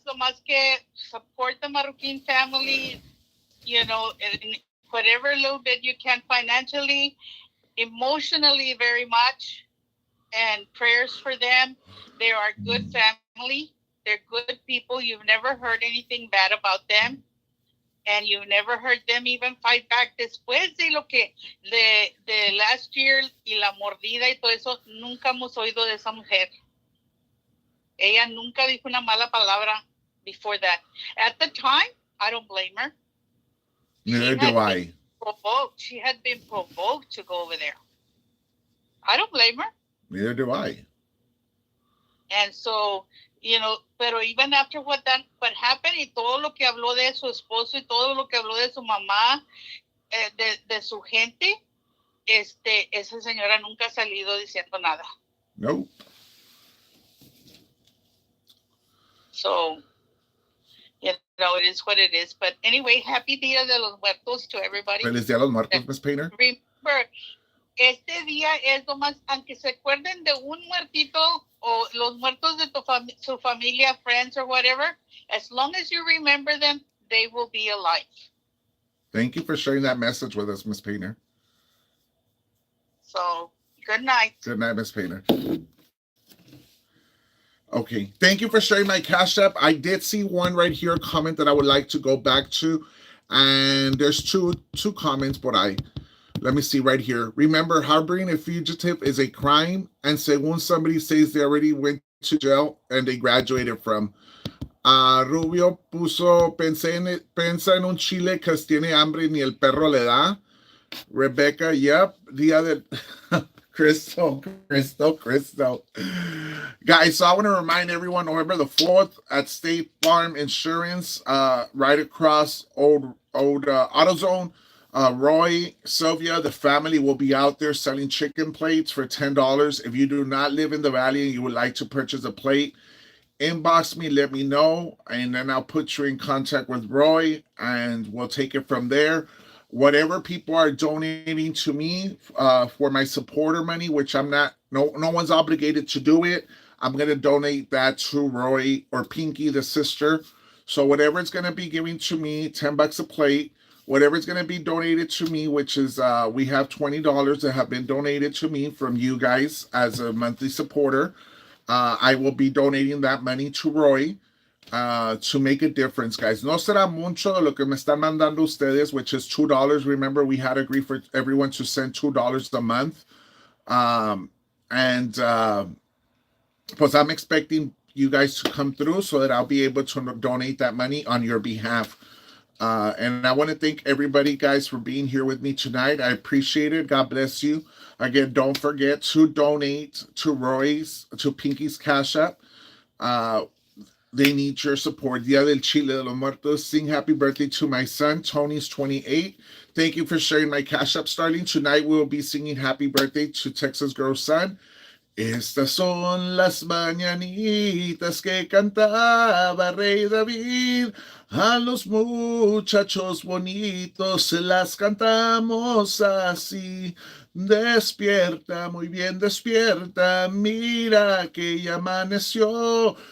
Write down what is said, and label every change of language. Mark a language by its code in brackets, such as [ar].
[es] Nomás que [en] support the Marroquin family, you know, in whatever little bit you can financially, emotionally, very much, and prayers for them. They are a good family. They're good people. You've never heard anything bad about them. And you've never heard them even fight back. [es] Después de lo que de [en] last year [es] y la mordida y todo eso, nunca hemos oído de esa mujer. Ella nunca dijo una mala palabra [en] before that. At the time, I don't blame her. Neither do I. She had been provoked to go over there. I don't blame her. Neither do I. And so, you know, [es] pero [en] even after what happened [es] y todo lo que habló de su esposo y todo lo que habló de su mamá, de su gente, esa señora nunca ha salido diciendo nada. [en] Nope. So, you know, it is what it is. But anyway, happy Dia de los Muertos to everybody. [es] Feliz Día de los Muertos, Miss Painter. [en] Remember, [es] este día es nomás, aunque se acuerden de un muertito o los muertos de su familia, [en] friends or whatever, as long as you remember them, they will be alive. Thank you for sharing that message with us, Miss Painter. So, Good night. Good night, Miss Painter. Okay, thank you for sharing my Cash App. I did see one right here comment that I would like to go back to, and there's two comments, but let me see right here. Remember, harboring a fugitive is a crime, and [es] según [en] somebody says they already went to jail and they graduated from. [es] Rubio puso, pensa en un chile que tiene hambre ni el perro le da. [en] Rebecca, yep. Día del Crystal. Guys, so I want to remind everyone, November the 4th at State Farm Insurance, right across old AutoZone. Roy, Sylvia, the family will be out there selling chicken plates for $10. If you do not live in the valley and you would like to purchase a plate, inbox me, let me know, and then I'll put you in contact with Roy, and we'll take it from there. Whatever people are donating to me for my supporter money, which I'm not, no one's obligated to do it. I'm gonna donate that to Roy or Pinky, the sister. So whatever it's gonna be giving to me, $10 a plate. Whatever it's gonna be donated to me, which is we have $20 that have been donated to me from you guys as a monthly supporter. I will be donating that money to Roy to make a difference, guys. [es] No será mucho lo que me están mandando ustedes, [en] which is $2. Remember, we had agreed for everyone to send $2 a month. And [es] pues [en] I'm expecting you guys to come through so that I'll be able to donate that money on your behalf. And I want to thank everybody, guys, for being here with me tonight. I appreciate it. God bless you. Again, don't forget to donate to Pinky's Cash App. They need your support. Dia del Chile de los Muertos. Sing happy birthday to my son. Tony's 28. Thank you for sharing my Cash App, Starling. Tonight we will be singing happy birthday to Texas Girl's son. [es] Estas son las mañanitas que cantaba Rey David. A los muchachos bonitos se las cantamos así. Despierta, muy bien despierta, mira que ya amaneció.